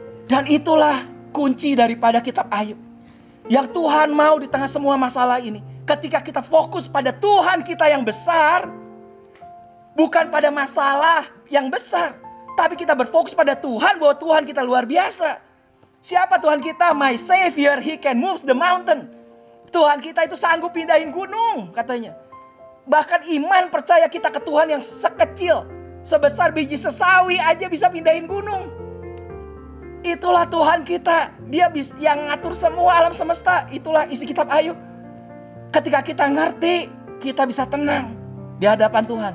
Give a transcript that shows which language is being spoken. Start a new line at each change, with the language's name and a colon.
Indonesian: Dan itulah kunci daripada kitab Ayub. Yang Tuhan mau di tengah semua masalah ini. Ketika kita fokus pada Tuhan kita yang besar, bukan pada masalah yang besar. Tapi kita berfokus pada Tuhan, bahwa Tuhan kita luar biasa. Siapa Tuhan kita?
English: My Savior, He can move the mountain.
Indonesian: Tuhan kita itu sanggup pindahin gunung katanya. Bahkan iman percaya kita ke Tuhan yang sekecil, sebesar biji sesawi aja bisa pindahin gunung. Itulah Tuhan kita. Dia yang ngatur semua alam semesta. Itulah isi kitab Ayub. Ketika kita ngerti, kita bisa tenang di hadapan Tuhan.